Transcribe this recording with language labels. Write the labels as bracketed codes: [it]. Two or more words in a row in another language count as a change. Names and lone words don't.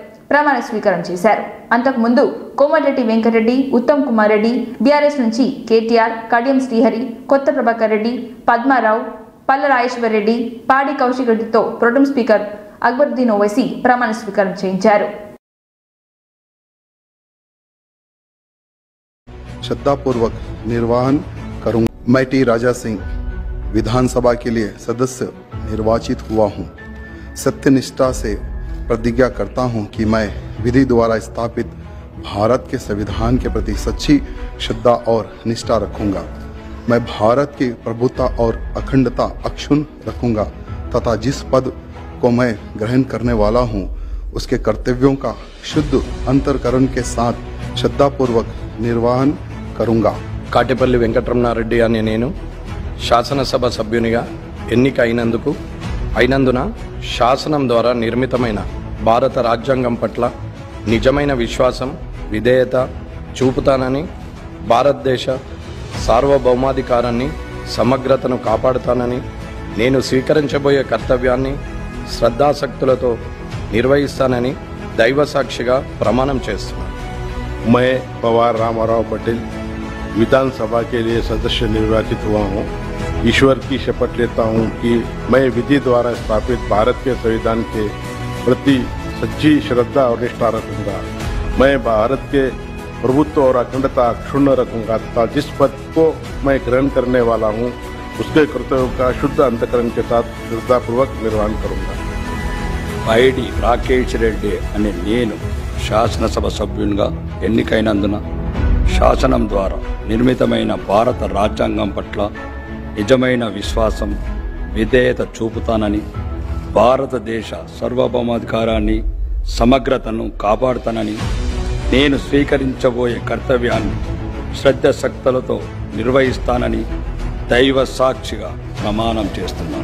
[te] ప్రమాణ స్వీకారం చేశారు. అంతకుముందు కోమటిరెడ్డి వెంకటరెడ్డి, ఉత్తమ్ కుమార్ రెడ్డి, బీఆర్ఎస్ నుంచి కేటీఆర్, కడియం శ్రీహరి, కొత్త ప్రభాకర్ రెడ్డి, పద్మారావు, పల్ల రాజేశ్వర్ రెడ్డి, పాడి కౌశిక్ రెడ్డితో [en] protem speaker [te] అక్బరుద్దీన్ ఓవైసీ ప్రమాణ స్వీకారం చేయించారు. [hi] श्रद्धापूर्वक निर्वहन करूंगा। मैं टी राजा सिंह विधानसभा के लिए सदस्य निर्वाचित हुआ हूं। सत्यनिष्ठा से प्रतिज्ञा करता हूं कि मैं विधि द्वारा स्थापित भारत के संविधान के प्रति सच्ची श्रद्धा और निष्ठा रखूंगा। मैं भारत की प्रभुता और अखंडता अक्षुण्ण रखूंगा तथा जिस पद को मैं ग्रहण करने वाला हूं उसके कर्तव्यों का शुद्ध अंतर्करण के साथ श्रद्धापूर्वक निर्वहन करूंगा। [te] కాటేపల్లి వెంకటరమణారెడ్డి అనే నేను శాసనసభ సభ్యునిగా ఎన్నిక అయినందున శాసనం ద్వారా నిర్మితమైన భారత రాజ్యాంగం పట్ల నిజమైన విశ్వాసం, విధేయత చూపుతానని, భారతదేశ సార్వభౌమాధికారాన్ని, సమగ్రతను కాపాడుతానని, నేను స్వీకరించబోయే కర్తవ్యాన్ని శ్రద్ధాసక్తులతో నిర్వహిస్తానని దైవ సాక్షిగా ప్రమాణం చేస్తున్నాను. [hi] मैं पवार रामाराव पटेल विधानसभा के लिए सदस्य निर्वाचित हुआ हूँ। ईश्वर की शपथ लेता हूँ कि मैं विधि द्वारा स्थापित भारत के संविधान के प्रति सच्ची श्रद्धा और निष्ठा रखूंगा। मैं भारत के प्रभुत्व और अखंडता अक्षुण्ण रखूंगा तथा जिस पद को मैं ग्रहण करने वाला हूँ उसके कर्तव्यों का शुद्ध अंतकरण के साथ श्रद्धापूर्वक निर्वहन करूंगा। [te] ఐడి రాకేష్ రెడ్డి అనే నేను శాసనసభ సభ్యునిగా ఎన్నికైనందున శాసనం ద్వారా నిర్మితమైన భారత రాజ్యాంగం పట్ల నిజమైన విశ్వాసం, విధేయత చూపుతానని, భారతదేశ సార్వభౌమాధికారాన్ని, సమగ్రతను కాపాడుతానని, నేను స్వీకరించబోయే కర్తవ్యాన్ని శ్రద్ధాసక్తులతో నిర్వహిస్తానని దైవ సాక్షిగా ప్రమాణం చేస్తున్నాను.